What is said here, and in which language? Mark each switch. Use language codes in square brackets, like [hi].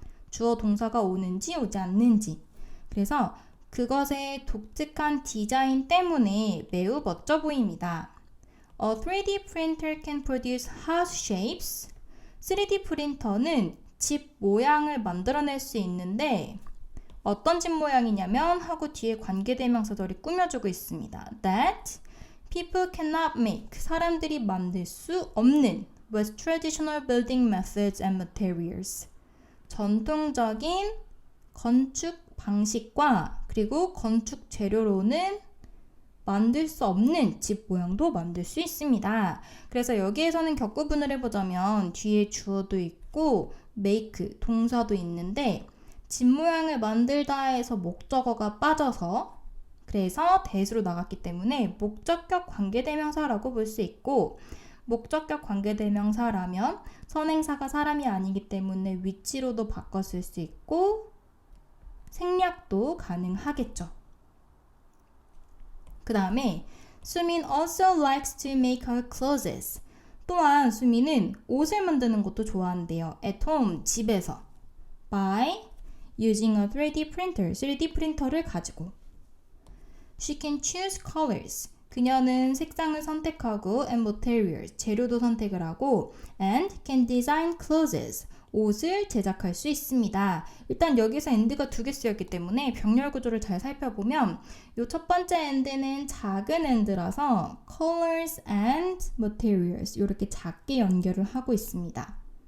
[ko] 주어 동사가 오는지 오지 않는지. 그래서 그것의 독특한 디자인 때문에 매우 멋져 보입니다. [en] A 3D printer can produce house shapes. [ko] 3D 프린터는 집 모양을 만들어낼 수 있는데 어떤 집 모양이냐면 하고 뒤에 관계대명사절이 꾸며주고 있습니다. [en] That people cannot make. [ko] 사람들이 만들 수 없는 [en] with traditional building methods and materials. [ko] 전통적인 건축 방식과 그리고 건축 재료로는 만들 수 없는 집 모양도 만들 수 있습니다. 그래서 여기에서는 격구분을 해보자면 뒤에 주어도 있고 make 동사도 있는데 집 모양을 만들다 해서 목적어가 빠져서 그래서 대수로 나갔기 때문에 목적격 관계대명사라고 볼 수 있고 목적격 관계대명사라면 선행사가 사람이 아니기 때문에 위치로도 바꿔 쓸 수 있고 생략도 가능하겠죠. 그 다음에 [en] 수민 also likes to make her clothes. [ko] 또한 수민은 옷을 만드는 것도 좋아한대요. [en] At home, [ko] 집에서. [en] By using a 3D printer, [ko] 3D 프린터를 가지고. [en] She can choose colors. [ko] 그녀는 색상을 선택하고 [en] and materials, [ko] 재료도 선택을 하고 [en] and can design clothes, [ko] 옷을 제작할 수 있습니다. 일단 여기서 and가 두 개 쓰였기 때문에 병렬 구조를 잘 살펴보면 이 첫 번째 and는 작은 and라서 [en] colors and materials [ko] 이렇게 작게 연결을 하고 있습니다.